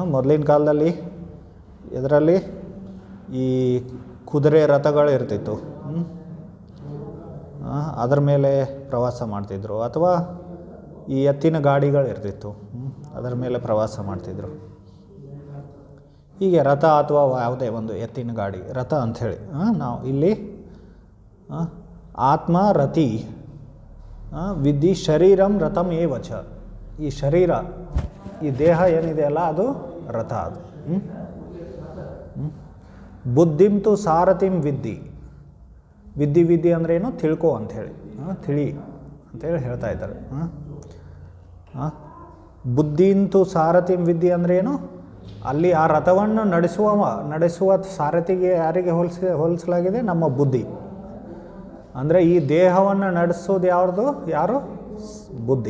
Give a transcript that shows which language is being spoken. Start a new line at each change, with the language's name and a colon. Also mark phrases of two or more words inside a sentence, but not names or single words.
Kannada: ಮೊದಲಿನ ಕಾಲದಲ್ಲಿ ಇದರಲ್ಲಿ ಈ ಕುದುರೆ ರಥಗಳು ಇರ್ತಿತ್ತು, ಅದರ ಮೇಲೆ ಪ್ರವಾಸ ಮಾಡ್ತಿದ್ರು. ಅಥವಾ ಈ ಎತ್ತಿನ ಗಾಡಿಗಳಿರ್ತಿತ್ತು, ಅದರ ಮೇಲೆ ಪ್ರವಾಸ ಮಾಡ್ತಿದ್ರು. ಹೀಗೆ ರಥ ಅಥವಾ ಯಾವುದೇ ಒಂದು ಎತ್ತಿನ ಗಾಡಿ, ರಥ ಅಂಥೇಳಿ ನಾವು ಇಲ್ಲಿ
Sanskrit: ಆತ್ಮ ರತಿ ವಿದ್ಧಿ ಶರೀರಂ ರಥಂ ಏವಚ.
Kannada: ಈ ಶರೀರ, ಈ ದೇಹ ಏನಿದೆಯಲ್ಲ ಅದು ರಥ.
Sanskrit: ಅದು ಬುದ್ಧಿಂ ತು ಸಾರಥಿಂ ವಿದ್ಧಿ.
Kannada: ವಿದ್ಧಿ ಅಂದ್ರೇನು, ತಿಳ್ಕೊ ಅಂಥೇಳಿ, ತಿಳಿ ಅಂಥೇಳಿ ಹೇಳ್ತಾ ಇದ್ದಾರೆ.
Sanskrit: ಬುದ್ಧಿಂತು ಸಾರಥಿಂ ವಿದ್ಯೆ
Kannada: ಅಂದ್ರೇನು, ಅಲ್ಲಿ ಆ ರಥವನ್ನು ನಡೆಸುವ ಸಾರಥಿಗೆ ಯಾರಿಗೆ ಹೋಲಿಸಲಾಗಿದೆ, ನಮ್ಮ ಬುದ್ಧಿ. ಅಂದರೆ ಈ ದೇಹವನ್ನು ನಡೆಸೋದು ಯಾರು, ಬುದ್ಧಿ.